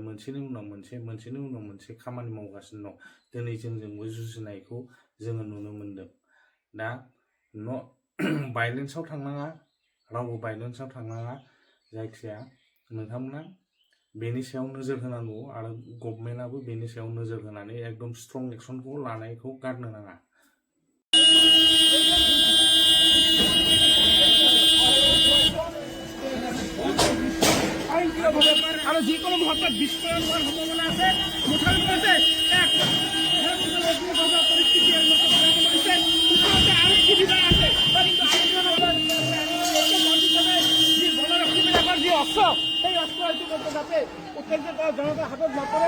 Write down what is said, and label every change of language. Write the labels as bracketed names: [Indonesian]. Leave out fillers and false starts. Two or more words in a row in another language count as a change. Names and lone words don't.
[Bodo] मोनसेनि उनाव मोनसे खामानि मावगासिनो दं। दिनै जोंजोंबो जुजिनायखौ जोङो नुनो मोनदों। दा भायलेन्सआव थांनाङा, रावबो भायलेन्सआव थांनाङा। जायखिजाया नोंथांमोना बेनि सायाव नोजोर होनांगौ, आरो गभर्नमेन्टआबो बेनि सायाव नोजोर होनानै एकदम स्ट्रं एक्सनखौ लानायखौ गारनो नाङा। [Assamese] আৰু যিকোনো মুহূৰ্তত বিস্ফোৰণ হোৱাৰ সম্ভাৱনা আছে। পৰিস্থিতি আৰক্ষী বিভাগ আছে, যি অস্ত্ৰ, সেই অস্ত্ৰ হয়তো যাতে উত্তেজিত জনতাৰ হাতত নপৰে।